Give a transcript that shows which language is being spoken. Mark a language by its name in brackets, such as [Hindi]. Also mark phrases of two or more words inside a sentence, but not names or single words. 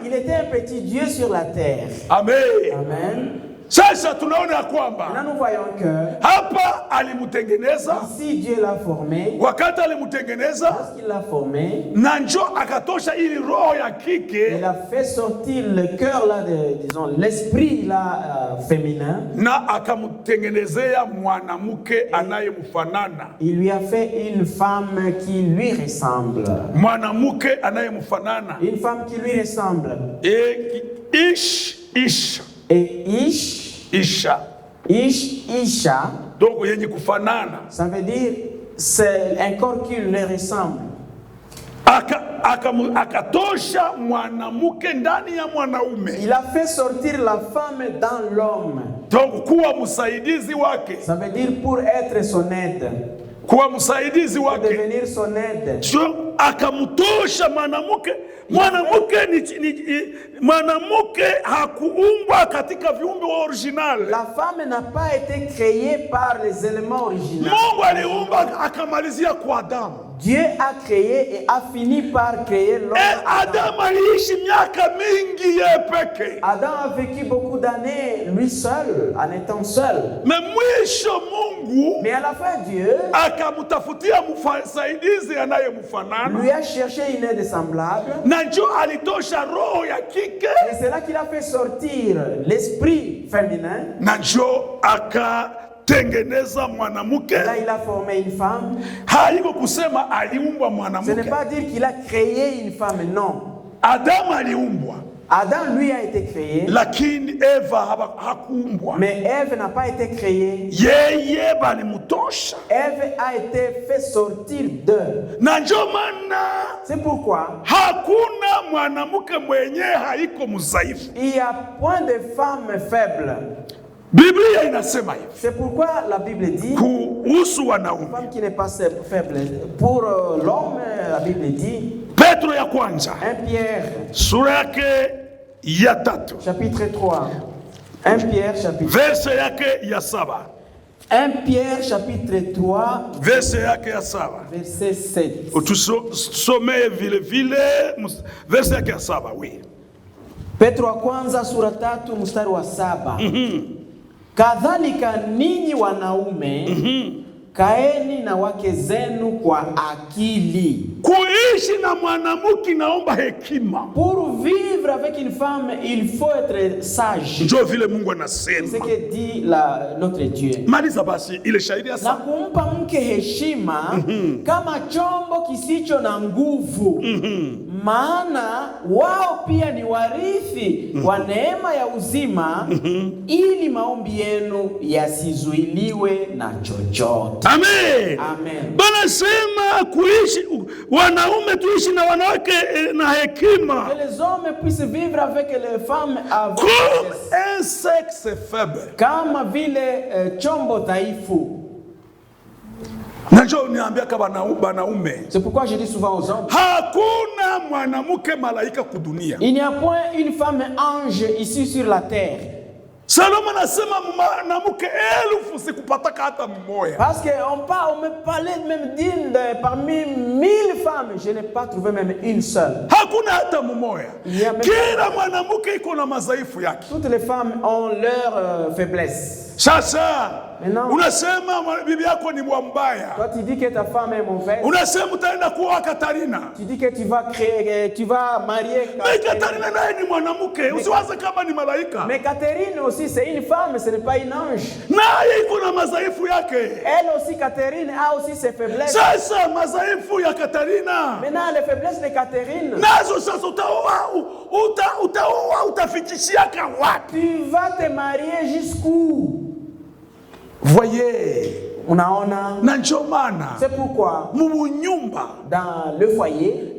[French] Il était un petit Dieu sur la terre. Amen. Amen. [Swahili] Sasa tunaona ya kwamba [French] Là nous voyons que [Swahili] hapa alimutengeneza. [French] ici Dieu l'a formé. [Swahili] Wakati alimutengeneza, [French] Lorsqu'il l'a formé, [Swahili] na njo akatosha ili roho ya kike, [French] il a fait sortir le cœur là disons l'esprit là féminin. [Swahili] na akamutengenezea mwanamke anayemfanana. [French] Il lui a fait une femme qui lui ressemble. [Swahili] Mwanamke anayemfanana. [French] Une femme qui lui ressemble. Isha. Et Isha. Isha. [Swahili] Donc yenye kufanana. [French] Ça veut dire c'est un corps qui lui ressemble. [Swahili] Akatosha mwanamke ndani ya mwanaume. [French] Il a fait sortir la femme dans l'homme. [Swahili] Donc kuwa msaidizi wake. [French] Ça veut dire pour être son aide. [Swahili] Kuwa msaidizi wake. [French] Pour devenir son aide. [Swahili] Akamtosha mwanamke. Mwanamke hakuumbwa katika viumbe original. [French] La femme n'a pas été créée par les éléments originaux. [Swahili] Mungu aliumba akamalizia kwa Adamu. [French] Dieu a créé et a fini par créer l'homme. [Swahili] Adam aliishi miaka mingi yeye peke. [French] Adam a vécu beaucoup d'années lui seul, en étant seul. [Swahili] Mais mwisho Mungu, [French] mais à la fin Dieu [Swahili] akamtafutia msaidizi anayemfanana. [French] Lui a cherché une aide semblable. [Swahili] Na njo alitosha roho ya kike. [French] Et c'est là qu'il a fait sortir l'esprit féminin. [Swahili] Na njo tengeneza mwanamke. [French] Là il a formé une femme. [Swahili] Haiko kusema aliumbwa mwanamke. [French] Ce n'est pas dire qu'il a créé une femme, non. [Swahili] Adam aliumbwa. [French] Adam lui a été créé. [Swahili] Lakini Eva hakuumbwa. [French] Mais Ève n'a pas été créée. [Swahili] Yeye balimutosha. [French] Ève a été fait sortir d'eux. [Swahili] Na ndio maana [French] c'est pourquoi [Swahili] hakuna mwanamke mwenye haiko mzaifu. [French] Il y a point de femme faible. [Swahili] Biblia inasema hivi. [French] C'est pourquoi la Bible dit [Swahili] kuhusu wanaume. [French] Une femme qui n'est pas faible. Pour l'homme, la Bible dit [Swahili] Petro ya kwanza [French] 1 Pierre [Swahili] sura yake ya 3 [French] chapitre 3 1 Pierre chapitre [Swahili] verse yake ya 7 [French] 1 Pierre chapitre 3 [Swahili] verse yake ya 7 [French] verset 7 [Swahili] utusomee vile verse yake ya 7. [French] Oui. [Swahili] Petro wa kwanza sura 3 mstari wa 7. Kadhalika ninyi wanaume kaeni na wake zenu kwa akili. Kuishi na mwanamke naomba hekima. [French] Pour vivre avec une femme, il faut être sage. [Swahili] Ndio vile Mungu anasema. [French] C'est ce que dit notre Dieu. [Swahili] Maliza basi ile shairi na kumpa mke heshima kama chombo kisicho na nguvu. Maana wao pia ni warithi wa neema ya uzima, ili maombi yenu yasizuiliwe na chochote. Amen. Amen. Bwana sema kuishi wanaume tuishi na wanawake na hekima. [French] Que les hommes puissent vivre avec les femmes avec un sexe faible. [Swahili] Kama vile chombo dhaifu. [French] C'est pourquoi je dis souvent aux hommes, il n'y a point une femme ange ici sur la terre. [Swahili] Salomon anasema mwanamke elfu sikupataka hata mmoja. [French] Parce qu'on me parlait même d'une parmi 1000 femmes, je n'ai pas trouvé même une seule. [Swahili] Hakuna hata mmoja. Kila mwanamke iko na madhaifu yake. [French] Toutes les femmes ont leur faiblesse. [Swahili] Sasa unasema bibi yako ni mbaya. [French] Toi tu dis que ta femme est mauvaise. [Swahili] Unasema utaenda kuoa Katarina. [French] Tu dis que tu vas marier Katarina. [Swahili] Mais Katarina naye ni mwanamke, usiwaze kama ni malaika. [French] Mais Catherine aussi c'est une femme, ce n'est pas une ange. [Swahili] Naye iko na madhaifu yake. [French] Elle aussi Catherine a aussi ses faiblesses. [Swahili] Sasa madhaifu ya Katarina. [French] Maintenant les faiblesses de Catherine. [Swahili] Nazo sasa utafikishia wapi? [French] Tu vas te marier jusqu'où? Voyez, unaona, c'est pourquoi dans le foyer